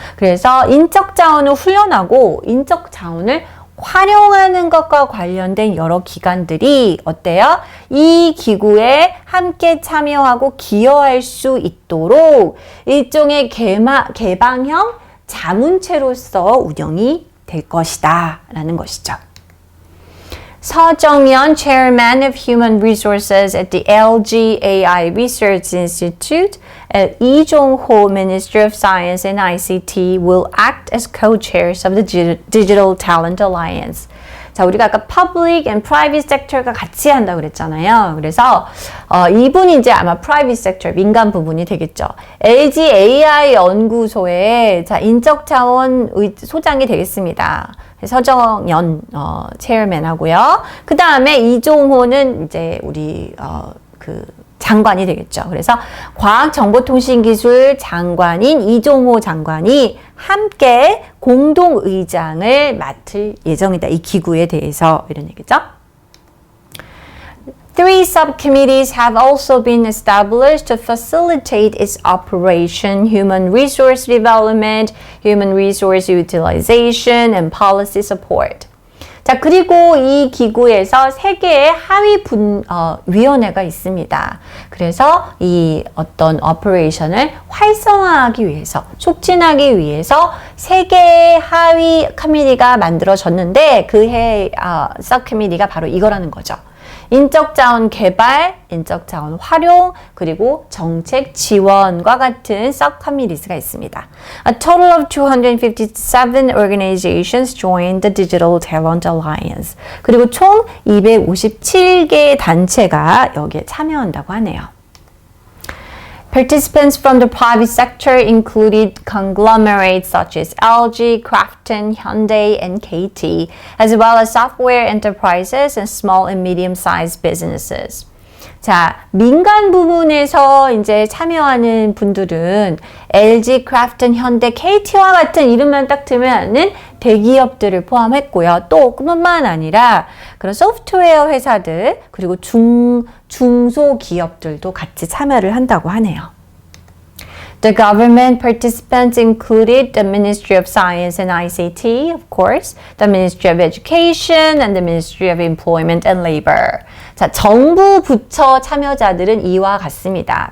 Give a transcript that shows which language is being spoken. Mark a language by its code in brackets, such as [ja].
[ko] 그래서 인적 자원을 훈련하고 인적 자원을 활용하는 것과 관련된 여러 기관들이 어때요? 이 기구에 함께 참여하고 기여할 수 있도록 일종의 개방형 자문체로서 운영이 될 것이다 라는 것이죠. [en] 서정연 Chairman of Human Resources at the LGAI Research Institute and Lee Jong-ho Minister of Science and ICT will act as co-chairs of the Digital Talent Alliance. [ko] 자, 우리가 아까 [en] public and private sector [ko] 가 같이 한다고 그랬잖아요. 그래서 이분이 이제 아마 [en] private sector, [ko] 민간 부분이 되겠죠. LGAI 연구소의 인적자원 소장이 되겠습니다. 서정연 체어맨 하고요. 그 다음에 이종호는 이제 우리 장관이 되겠죠. 그래서 과학정보통신기술 장관인 이종호 장관이 함께 공동의장을 맡을 예정이다. 이 기구에 대해서 이런 얘기죠. [en] Three subcommittees have also been established to facilitate its operation, human resource development, human resource utilization, and policy support. [ko] 자, 그리고 이 기구에서 3개의 하위 위원회가 있습니다. 그래서 이 어떤 오퍼레이션을 활성화하기 위해서, 촉진하기 위해서 3개의 하위 커미티가 만들어졌는데 그 서커미티가 바로 이거라는 거죠. 인적자원 개발, 인적자원 활용, 그리고 정책 지원과 같은 subcommittees가 있습니다. [en] A total of 257 organizations joined the Digital Talent Alliance. [ko] 그리고 총 257개의 단체가 여기에 참여한다고 하네요. [en] Participants from the private sector included conglomerates such as LG, Krafton, Hyundai, and KT, as well as software enterprises and small and medium-sized businesses. [ko] 자, 민간 부분에서 이제 참여하는 분들은 LG, 크래프톤, 현대, KT와 같은 이름만 딱 들면은 대기업들을 포함했고요. 또 그뿐만 아니라 그런 소프트웨어 회사들 그리고 중소기업들도 같이 참여를 한다고 하네요. [en] The government participants included the Ministry of Science and ICT, of course, the Ministry of Education, and the Ministry of Employment and Labor. [ko] 자, 정부 부처 참여자들은 이와 같습니다.